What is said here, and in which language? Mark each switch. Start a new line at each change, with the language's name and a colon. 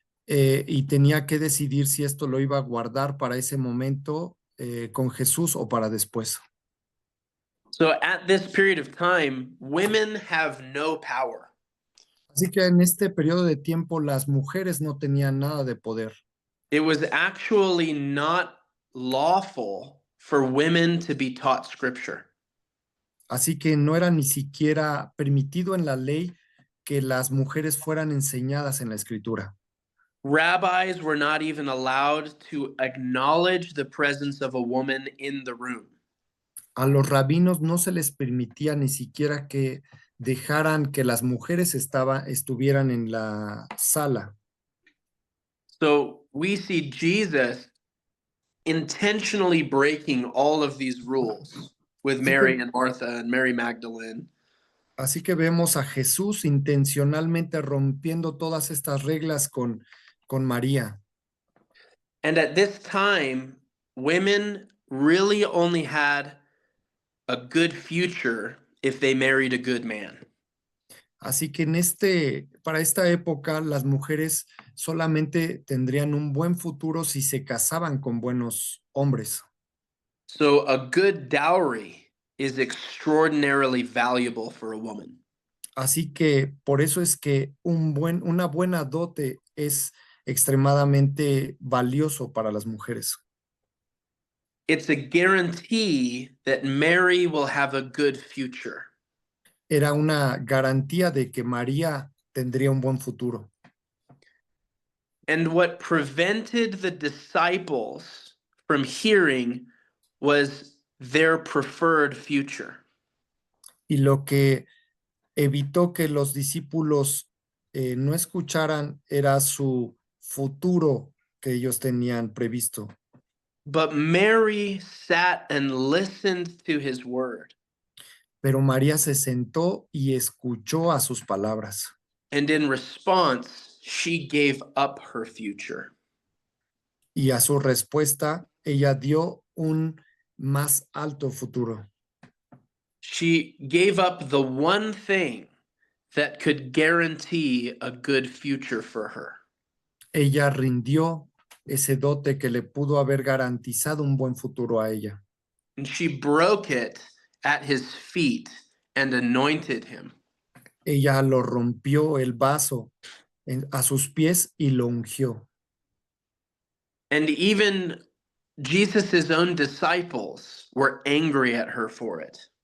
Spanish: Y tenía que decidir si esto lo iba a guardar para ese momento con Jesús o para después.
English: So at this period of time, women have no power.
Spanish: Así que en este periodo de tiempo las mujeres no tenían nada de poder.
English: It was actually not lawful for women to be taught scripture.
Spanish: Así que no era ni siquiera permitido en la ley que las mujeres fueran enseñadas en la escritura.
English: Rabbis were not even allowed to acknowledge the presence of a woman in the room.
Spanish: A los rabinos no se les permitía ni siquiera que dejaran que las mujeres estuvieran en la sala.
English: So we see Jesus intentionally breaking all of these rules with
Spanish: Así que,
English: Mary and Martha and Mary Magdalene.
Spanish: así que vemos a Jesús intencionalmente rompiendo todas estas reglas con María.
English: And at this time, women really only had a good future if they married a good man.
Spanish: Así que para esta época, las mujeres solamente tendrían un buen futuro si se casaban con buenos hombres.
English: So a good dowry is extraordinarily valuable for a woman.
Spanish: Así que por eso es que una buena dote es extremadamente valioso para las mujeres.
English: It's a guarantee that Mary will have a good future.
Spanish: Era una garantía de que María tendría un buen futuro.
English: And what prevented the disciples from hearing was their preferred future.
Spanish: Y lo que evitó que los discípulos no escucharan era su futuro que ellos tenían previsto.
English: But Mary sat and listened to his word.
Spanish: Pero María se sentó y escuchó a sus palabras.
English: And in response, she gave up her future.
Spanish: Y a su respuesta, ella dio un más alto futuro.
English: She gave up the one thing that could guarantee a good future for her.
Spanish: Ella rindió ese dote que le pudo haber garantizado un buen futuro a ella.
English: And she broke it at his feet and anointed him.
Spanish: Ella lo rompió el vaso a sus pies y lo ungió.
English: And even Jesus' own disciples were angry at her for it.